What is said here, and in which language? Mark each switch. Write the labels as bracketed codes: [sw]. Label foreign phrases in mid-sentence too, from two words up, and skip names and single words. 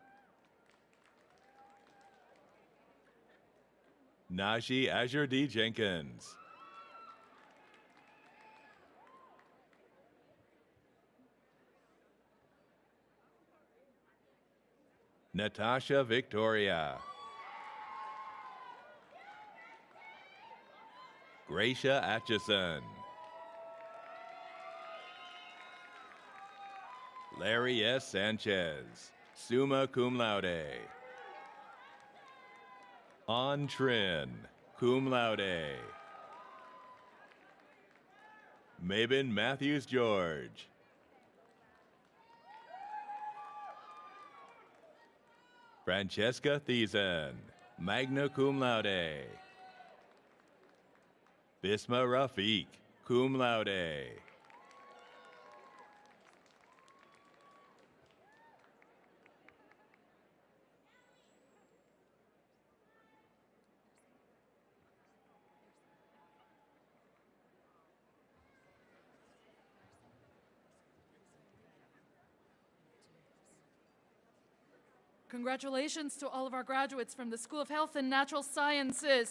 [en] Naji Azure D. Jenkins. Natasha Victoria. Gracia Atchison. Larry S. Sanchez, [la] summa cum laude. [en] An Trin, [la] cum laude. [en] Mabin Matthews George. Francesca Thiessen, [la] magna cum laude. [en] Bisma Rafiq, [la] cum laude. [en] Congratulations to all of our graduates from the School of Health and Natural Sciences.